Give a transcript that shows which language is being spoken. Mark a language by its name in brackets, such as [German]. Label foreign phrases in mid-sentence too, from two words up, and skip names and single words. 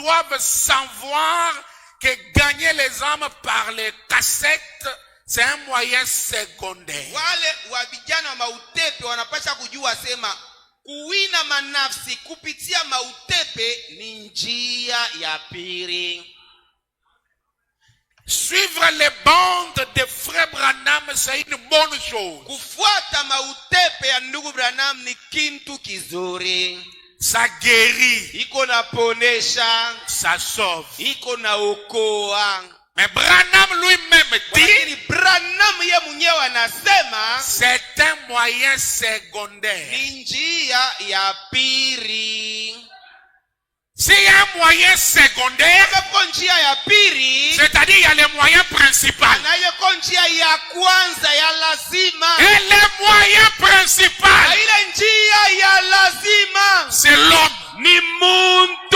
[French] doivent savoir que gagner les âmes par les cassettes, c'est un moyen secondaire. [Swahili] Wale wa vijana wa mautepe wanapasha kujua sema kuwina manafsi kupitia mautepe ni njia ya pili. [French] Suivre les bandes de frère Branham, c'est une bonne chose. [Swahili] Kufuata mautepe ya ndugu Branham ni kitu kizuri. [French] Ça guérit. [Swahili] Iko na ponesha. [French] Ça sauve. [Swahili] Iko na okoa. [French] Mais Branham lui-même dit, [Swahili] Branham ye mwenyewe anasema [French] c'est un moyen secondaire. [Swahili] Ni njia ya pili. [French] C'est un moyen secondaire, c'est-à-dire il y a les moyens principaux. Et les moyens principaux, c'est l'homme.